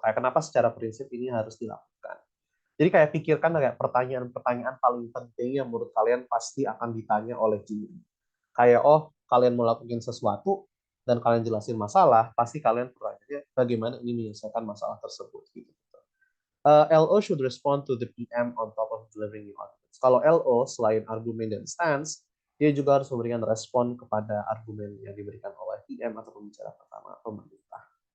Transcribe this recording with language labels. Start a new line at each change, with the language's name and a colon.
Indonesian: Kayak kenapa secara prinsip ini harus dilakukan. Jadi kayak pikirkan kayak pertanyaan-pertanyaan paling penting yang menurut kalian pasti akan ditanya oleh juri. Kayak oh kalian mau lakukan sesuatu dan kalian jelasin masalah, pasti kalian pertanyaannya bagaimana ini menyelesaikan masalah tersebut gitu.
English: LO should respond to the PM on top of delivering new arguments.
Indonesian: Kalau LO selain argumen dan stance, dia juga harus memberikan respon kepada argumen yang diberikan oleh PM atau pembicara pertama pemerintah.